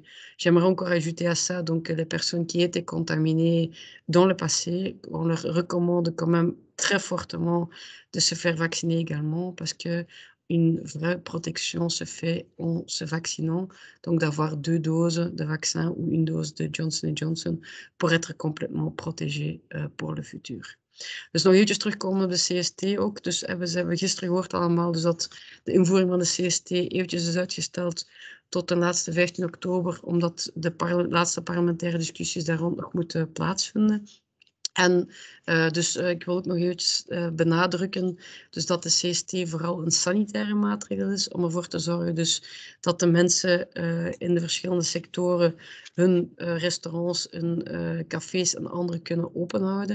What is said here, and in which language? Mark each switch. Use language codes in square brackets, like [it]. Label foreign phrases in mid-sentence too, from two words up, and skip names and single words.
[fr] J'aimerais encore ajouter à ça donc les personnes qui étaient contaminées dans le passé, on leur recommande quand même très fortement de se faire vacciner également parce que une vraie protection se fait en se vaccinant, donc d'avoir 2 doses de vaccin ou une dose de Johnson Johnson pour être complètement protégé pour le futur. [nl] Dus nog eventjes terugkomen op de CST ook. Dus we hebben gisteren gehoord allemaal dus dat de invoering van de CST eventjes is uitgesteld tot de laatste 15 oktober, omdat de laatste parlementaire discussies daar rond nog moeten plaatsvinden. En dus ik wil ook nog eventjes benadrukken dus dat de CST vooral een sanitaire maatregel is om ervoor te zorgen dus dat de mensen in de verschillende sectoren hun restaurants, hun cafés en andere kunnen openhouden.